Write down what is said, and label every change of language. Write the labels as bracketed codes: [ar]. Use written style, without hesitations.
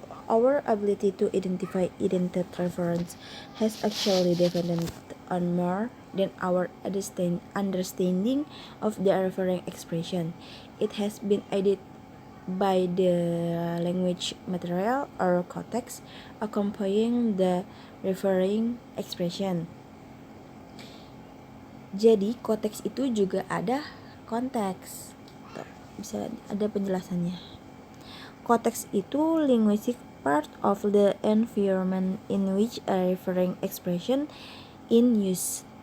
[en] Our ability to identify identity reference has actually depended on more than our understanding of the referring expression. It has been aided by the language material or context accompanying the referring expression. [id] Jadi konteks itu juga ada konteks. Bisa ada penjelasannya. Konteks itu [en] linguistic part of the environment in which a referring expression in use.